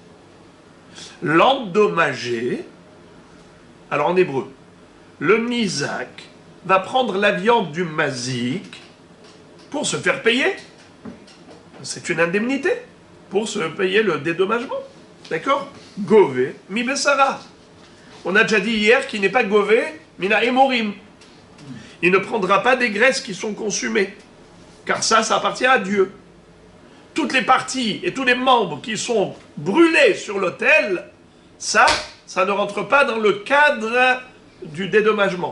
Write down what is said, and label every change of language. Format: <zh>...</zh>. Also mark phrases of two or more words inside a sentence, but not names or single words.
<fr>L'endommagé, alors en hébreu, le nizak va prendre la viande du mazik pour se faire payer. C'est une indemnité pour se payer le dédommagement. D'accord?</fr> <he>גובה מבשרה.</he> <fr>On a déjà dit hier qu'il n'est pas gové,</fr> <he>מן האימורים.</he> <fr>Il ne prendra pas des graisses qui sont consumées. Car ça appartient à Dieu. Toutes les parties et tous les membres qui sont brûlés sur l'autel, ça ne rentre pas dans le cadre du dédommagement.</fr>